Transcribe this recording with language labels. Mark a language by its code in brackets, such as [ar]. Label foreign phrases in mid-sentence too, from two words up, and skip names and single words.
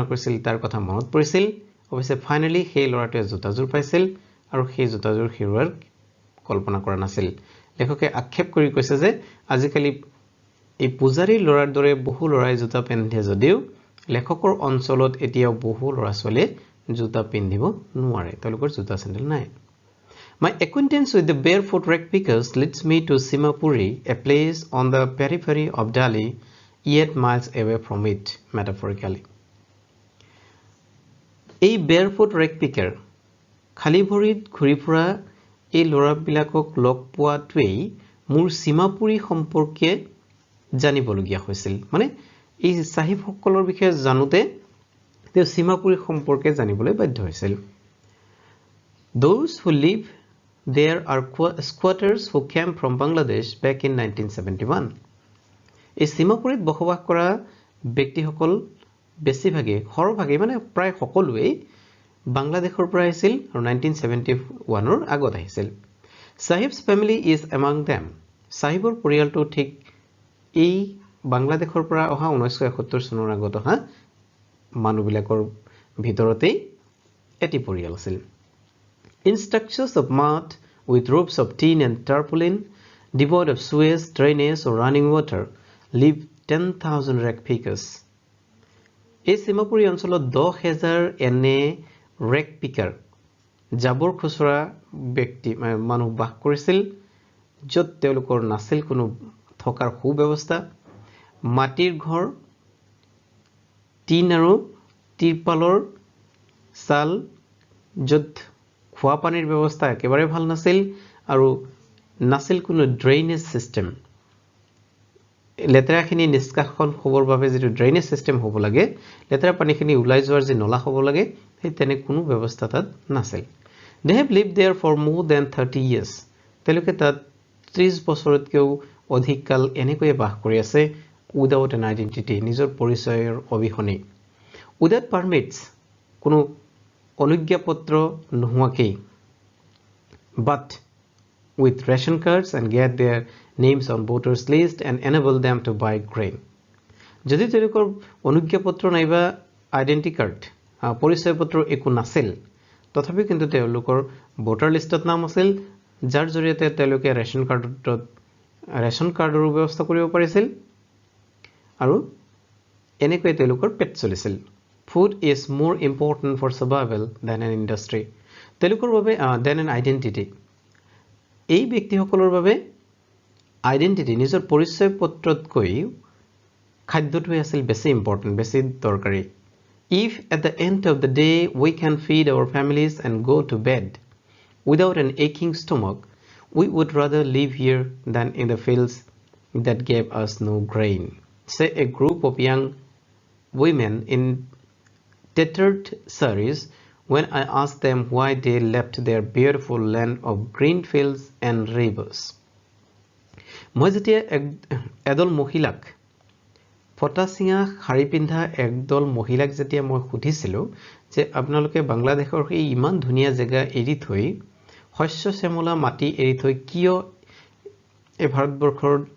[as] কৰিছিল তাৰ কথা মনত পৰিছিল অৱশ্যে ফাইনালি সেই ল'ৰাটোৱে জোতাযোৰ পাইছিল আৰু সেই জোতাযোৰ হেৰুৱাৰ কল্পনা কৰা নাছিল লেখকে আক্ষেপ কৰি কৈছে যে আজিকালি এই পূজাৰী ল'ৰাৰ দৰে বহু ল'ৰাই জোতা পিন্ধে যদিও লেখকৰ অঞ্চলত এতিয়াও বহু ল'ৰা ছোৱালীয়ে জোতা পিন্ধিব নোৱাৰে তেওঁলোকৰ জোতা চেন্ডেল নাই [en] My acquaintance with the barefoot rag pickers leads me to Seemapuri, a place on the periphery of Delhi, yet miles away from it, metaphorically. [as] এই [en] barefoot rag picker [as] খালি ভৰিত ঘূৰি ফুৰা এই ল'ৰাবিলাকক লগ পোৱাটোৱেই মোৰ সীমাপুৰী সম্পৰ্কে জানিবলগীয়া হৈছিল মানে এই সাহিবসকলৰ বিষয়ে জানোতে তেওঁ সীমাপুৰী সম্পৰ্কে জানিবলৈ বাধ্য হৈছিল [en] Those who live there are squatters who came from Bangladesh back in 1971 [as] এই সীমাপুৰীত বসবাস কৰা ব্যক্তিসকল বেছিভাগে সৰভাগে মানে প্ৰায় সকলোৱেই বাংলাদেশৰ পৰা আহিছিল আৰু 1971 ৰ আগত আহিছিল [en] Sahib's family is among them [as] সাহিবৰ পৰিয়ালটো ঠিক এই বাংলাদেশৰ পৰা অহা 1971 চনৰ আগত অহা মানুহবিলাকৰ ভিতৰতেই এটি পৰিয়াল আছিল [en] In structures of mud with roofs of tin and tarpaulin devoid of sewage, drainage or running water live 10,000 rag pickers [as] এই সীমাপুৰী অঞ্চলত 10,000 এনে [en] rag picker [as] জাবৰ খুচৰা ব্যক্তি মানুহ বাস কৰিছিল য'ত তেওঁলোকৰ নাছিল কোনো থকাৰ সুব্যৱস্থা মাটিৰ ঘৰ টিন আৰু তিৰপালৰ চাল য'ত খোৱা পানীৰ ব্যৱস্থা একেবাৰে ভাল নাছিল আৰু নাছিল কোনো [en] drainage system [as] লেতেৰাখিনি নিষ্কাশন হ'বৰ বাবে যেটো [en] drainage system [as] হ'ব লাগে লেতেৰা পানীখিনি উলাই যোৱাৰ যে নলা হ'ব লাগে সেই তেনে কোনো ব্যৱস্থা তাত নাছিল [en] They have lived there for more than 30 years [as] তেওঁলোকে তাত 30 বছৰতকৈও অধিক কাল এনেকৈ বাস কৰি আছে [en] without an identity [as] নিজৰ পৰিচয়ৰ অবিহনে [en] without permits [as] কোনো অনুজ্ঞাপত্ৰ নোহোৱাকৈ [en] but with ration cards and get their names on voters list and enable them to buy grain [as] যদি তেওঁলোকৰ অনুজ্ঞাপত্ৰ নাইবা [en] identity card [as] পৰিচয় পত্ৰ একো নাছিল তথাপি কিন্তু তেওঁলোকৰ ভোটাৰ লিষ্টত নাম আছিল যাৰ জৰিয়তে তেওঁলোকে ৰেশন কাৰ্ডৰ ব্যৱস্থা কৰিব পাৰিছিল আৰু এনেকৈ তেওঁলোকৰ পেট চলিছিল [en] Food is more important for survival than an industry [as] তেওঁলোকৰ বাবে [en] than an [as] identity এই ব্যক্তিসকলৰ বাবে আইডেন্টিটি নিজৰ পৰিচয় পত্ৰতকৈ খাদ্যটো আছিল বেছি ইম্পৰ্টেন্ট বেছি দৰকাৰী [en] If at the end of the day we can feed our families and go to bed without an aching stomach we would rather live here than in the fields that gave us no grain say a group of young women in tattered saris when I asked them why they left their beautiful land of green fields and rivers. [as] মই যেতিয়া এদল মহিলাক ফটাচিঙা শাৰী পিন্ধা একদল মহিলাক যেতিয়া মই সুধিছিলো যে আপোনালোকে বাংলাদেশৰ এই ইমান ধুনীয়া জায়গা এৰি থৈ শস্য শ্যামলা মাটি এৰি থৈ কিয় এই ভাৰতবৰ্ষৰ